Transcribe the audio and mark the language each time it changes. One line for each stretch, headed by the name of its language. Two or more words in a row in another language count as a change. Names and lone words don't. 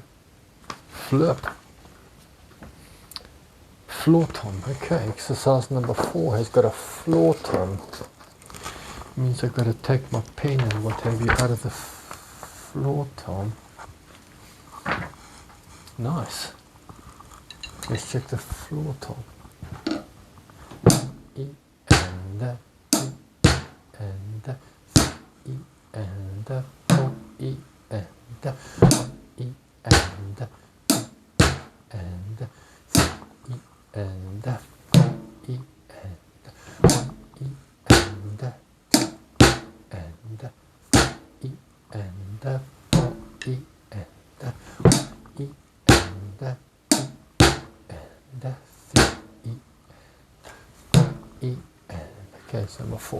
English: Flip. Floor tom, okay. Exercise number 4 has got a floor tom. Means I've got to take my pen and what have you out of the floor tom. Nice. Let's check the floor tom. E and E and E and 4 E and 1 E and and E and 4 E and 1 E and and E and 4 E and 1 E and and 3 E and okay, so number 4.